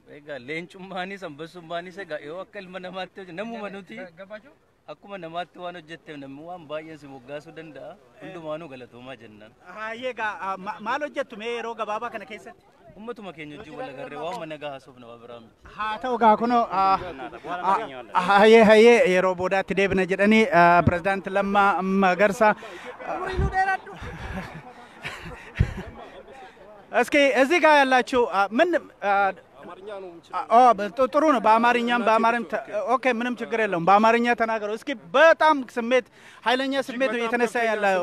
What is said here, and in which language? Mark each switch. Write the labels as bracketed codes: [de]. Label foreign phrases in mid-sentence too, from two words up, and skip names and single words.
[om] Egaa leencummaanis ambasummaanis egaa yoo akka ilma namaatti namuma nuti akkuma namaatti waan hojjetteef namni waan baay'een si moggaasuu danda'a. Hundumaanuu galatoomaa jennaan. Egaa maal hojjettu mee yeroo gabaabaa kana keessatti? Ummatuma keenya wajjin wal agarree waan mana gahaasuuf nama biraa miti. Haa ta'u gaa kunoo yeroo boodaatti deebina jedhanii pirezidaantii Lammaa Magarsaa [am] እስኪ እዚህ ጋር ያላችሁ ምን ጥሩ ነው። በአማርኛም ኦኬ ምንም ችግር የለውም። በአማርኛ ተናገሩ እስኪ። በጣም ኃይለኛ ስሜት የተነሳ ያለው